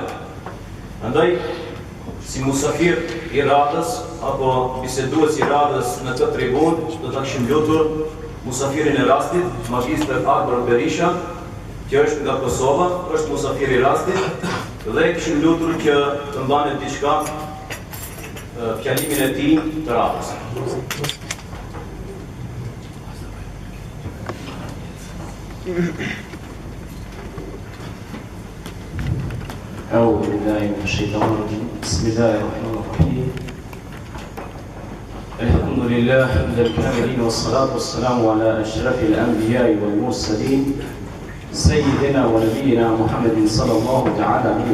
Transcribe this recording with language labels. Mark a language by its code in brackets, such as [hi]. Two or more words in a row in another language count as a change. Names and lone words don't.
[sq] Andaj, si musafir i radhës apo bisedues i radhës në këtë tribun, do ta kishim lutur musafirin e rastit, Magjistër Akbar Berisha, që është nga Kosova, është musafir i rastit, dhe kishim lutur që të mbanet diçka fjalimin e tij të radhës. [ar] أعوذ بالله من الشيطان الرجيم بسم الله الرحمن الرحيم الحمد لله حمد الكاملين والصلاة والسلام على أشرف الأنبياء والمرسلين سيدنا ونبينا محمد صلى الله تعالى عليه